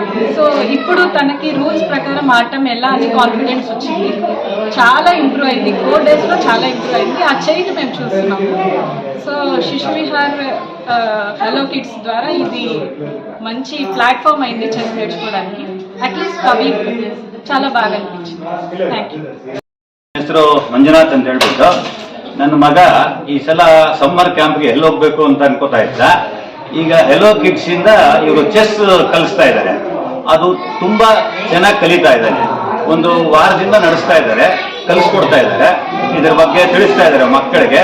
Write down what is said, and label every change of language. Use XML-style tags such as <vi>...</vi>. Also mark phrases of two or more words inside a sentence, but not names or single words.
<te>సో ఇప్పుడు తనకి రూల్స్ ప్రకారం ఆడటం ఎలా అని కాన్ఫిడెన్స్ వచ్చింది. చాలా ఇంప్రూవ్ అయింది. 4 daysలో చాలా ఇంప్రూవ్ అయింది. ఆ చేంజ్ మేము చూస్తున్నాము. సో శిశు విహార్ హలో కిడ్స్ ద్వారా ఇది మంచి ప్లాట్ఫామ్ అయింది చెస్ నేర్చుకోవడానికి. అట్లీస్ట్ పబ్లిక్ చాలా బాగా అనిపించింది.</te> <kn>ಥ್ಯಾಂಕ್ ಯು. ಹೆಸರು ಮಂಜುನಾಥ್ ಅಂತ ಹೇಳ್ಬಿಟ್ಟು ನನ್ನ ಮಗ ಈ ಸಲ ಸಮ್ಮರ್ ಕ್ಯಾಂಪ್ಗೆ ಎಲ್ಲಿ ಹೋಗ್ಬೇಕು ಅಂತ ಅನ್ಕೋತಾ ಇದ್ದ. ಈಗ ಹೆಲೋ ಕಿಡ್ಸ್ ಇಂದ ಇವರು ಚೆಸ್ ಕಲಿಸ್ತಾ ಇದ್ದಾರೆ. ಅದು ತುಂಬಾ ಚೆನ್ನಾಗಿ ಕಲಿತಾ ಇದ್ದಾನೆ. ಒಂದು ವಾರದಿಂದ ನಡೆಸ್ತಾ ಇದ್ದಾರೆ, ಕಲಿಸ್ಕೊಡ್ತಾ ಇದ್ದಾರೆ, ಇದ್ರ ಬಗ್ಗೆ ತಿಳಿಸ್ತಾ ಇದ್ದಾರೆ ಮಕ್ಕಳಿಗೆ.</kn>